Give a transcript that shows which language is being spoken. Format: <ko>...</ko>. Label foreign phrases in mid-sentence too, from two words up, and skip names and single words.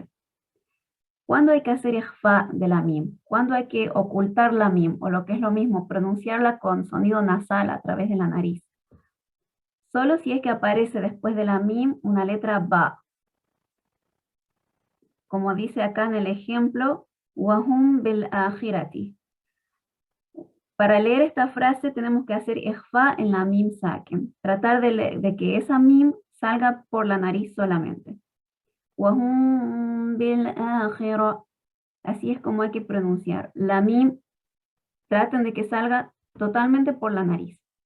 <es>¿Cuándo hay que hacer ikhfa de la mim? ¿Cuándo hay que ocultar la mim? O lo que es lo mismo, pronunciarla con sonido nasal a través de la nariz. Solo si es que aparece después de la mim una letra ba. Como dice acá en el ejemplo,</es> <ar>وهم بالآخرة.</ar> <es>Para leer esta frase tenemos que hacer ikhfa en la</es> <ar>ميم ساكن.</ar> <es>Tratar de que esa mim salga por la nariz solamente.</es> <ar>وهم بالآخرة.</ar> <es>Así es como hay que pronunciar. La mim, traten de que salga totalmente por la nariz.</es>